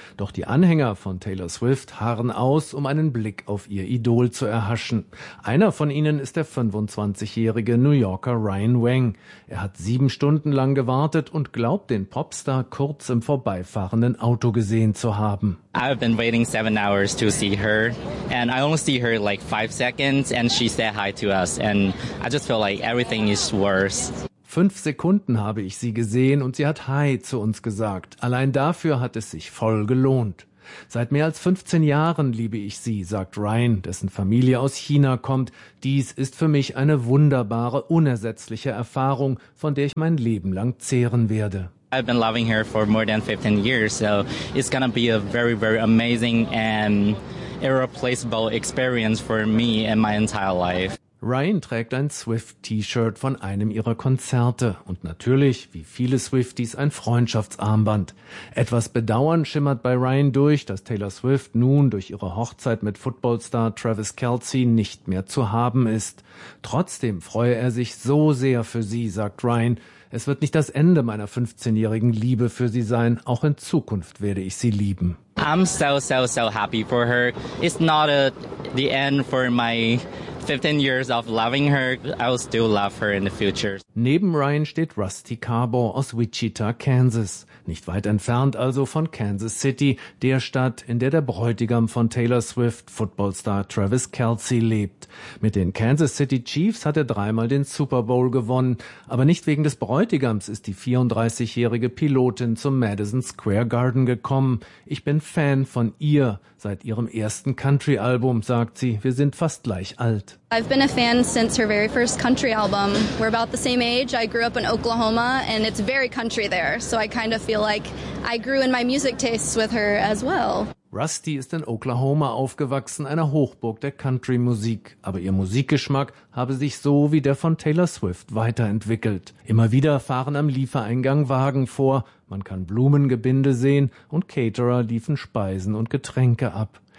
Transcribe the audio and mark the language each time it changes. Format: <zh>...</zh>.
<de>Doch die Anhänger von Taylor Swift harren aus, um einen Blick auf ihr Idol zu erhaschen. Einer von ihnen ist der 25-jährige New Yorker Ryan Wang. Er hat 7 Stunden lang gewartet und glaubt, den Popstar kurz im vorbeifahrenden Auto gesehen zu haben.</de> <en>I've been waiting 7 hours to see her and I only see her like 5 seconds and she said hi to us and I just feel like everything is worse.</en> <de>5 Sekunden habe ich sie gesehen und sie hat Hi zu uns gesagt. Allein dafür hat es sich voll gelohnt. Seit mehr als 15 Jahren liebe ich sie, sagt Ryan, dessen Familie aus China kommt. Dies ist für mich eine wunderbare, unersetzliche Erfahrung, von der ich mein Leben lang zehren werde.</de> <en>I've been loving her for more than 15 years, so it's gonna be a very, very amazing and irreplaceable experience for me and my entire life.</en> <de>Ryan trägt ein Swift-T-Shirt von einem ihrer Konzerte und natürlich, wie viele Swifties, ein Freundschaftsarmband. Etwas Bedauern schimmert bei Ryan durch, dass Taylor Swift nun durch ihre Hochzeit mit Footballstar Travis Kelce nicht mehr zu haben ist. Trotzdem freue er sich so sehr für sie, sagt Ryan. Es wird nicht das Ende meiner 15-jährigen Liebe für sie sein. Auch in Zukunft werde ich sie lieben.</de> <en>I'm so, so, so happy for her. It's not the end for my 15 years of loving her. I'll still love her in the future.</en> <de>Neben Ryan steht Rusty Carbaugh aus Wichita, Kansas. Nicht weit entfernt also von Kansas City, der Stadt, in der der Bräutigam von Taylor Swift, Footballstar Travis Kelce, lebt. Mit den Kansas City Chiefs hat er 3-mal den Super Bowl gewonnen. Aber nicht wegen des Bräutigams ist die 34-jährige Pilotin zum Madison Square Garden gekommen. Ich bin Fan von ihr. Seit ihrem ersten Country-Album, sagt sie, wir sind fast gleich alt.</de> <en>I've been a fan since her very first country album. We're about the same age. I grew up in Oklahoma and it's very country there. So I kind of feel like I grew in my music tastes with her as well.</en> <de>Rusty ist in Oklahoma aufgewachsen, einer Hochburg der Country-Musik. Aber ihr Musikgeschmack habe sich so wie der von Taylor Swift weiterentwickelt. Immer wieder fahren am Liefereingang Wagen vor. Man kann Blumengebinde sehen und Caterer liefen Speisen und Getränke ab.</de>